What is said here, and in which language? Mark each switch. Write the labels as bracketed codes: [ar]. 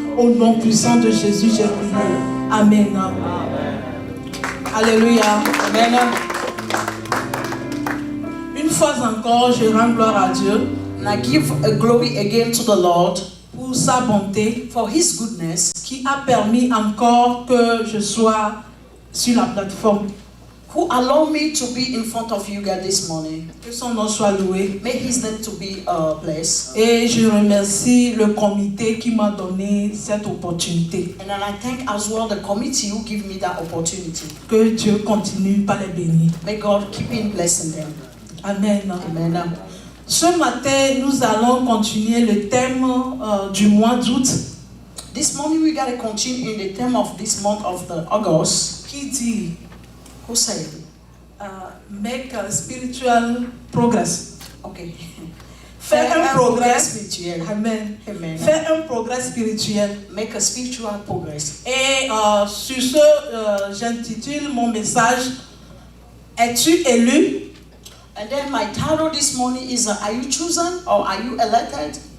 [fr] Au nom puissant de Jésus, j'ai prié. Amen. Alléluia. Amen. Une fois encore, je rends gloire à Dieu. [en] And I give a glory again to the Lord [fr] pour sa bonté, [en] for His goodness, [fr] qui a permis encore que je sois sur la plateforme. [en] who allowed me to be in front of you guys this morning. [fr] Que son nom soit loué. [en] May His name to be blessed. [fr] Et je remercie le comité qui m'a donné cette opportunité. [en] And then I thank as well the committee who give me that opportunity. [fr] Que Dieu continue par les bénir. [en] May God keep in blessing them. Amen. Amen. [fr] Ce matin, nous allons continuer le thème du mois d'août. [en] This morning we gotta continue in the theme of this month of the August. [fr] Qui dit [en] Who said? make a spiritual progress. Okay. [fr] Faire un progrès spirituel. Amen. Amen. Faire un progrès spirituel. [en] Make a spiritual progress. [fr] Et sur ce, j'intitule mon message Es-tu élu? [en] And then my title this morning is Are you chosen or are you elected?